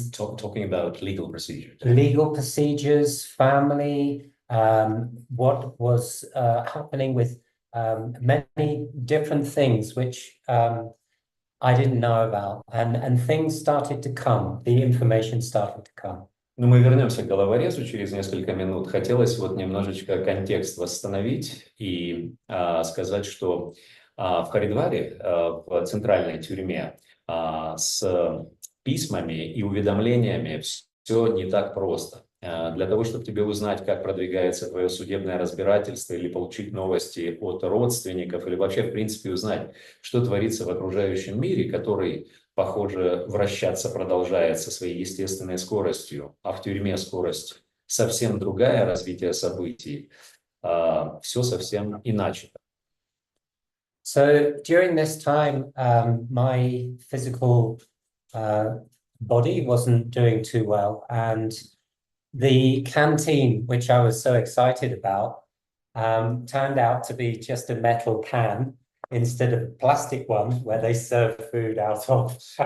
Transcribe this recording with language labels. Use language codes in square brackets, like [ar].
[en] talking about legal procedures. Legal procedures, family, what was happening with many different things which I didn't know about. And things started to come, the information started to come. [ru] Ну, мы вернемся к головорезу через несколько минут. Хотелось вот немножечко контекст восстановить и сказать, что в Харидваре, в центральной тюрьме, с письмами и уведомлениями все не так просто. Для того, чтобы тебе узнать, как продвигается твое судебное разбирательство или получить новости от родственников, или вообще, в принципе, узнать, что творится в окружающем мире, который, похоже, вращаться продолжает со своей естественной скоростью, а в тюрьме скорость совсем другая, развитие событий, все совсем иначе. [en] So during this time, my physical body wasn't doing too well. And the canteen, which I was so excited about, turned out to be just a metal can instead of a plastic one where they serve food out of.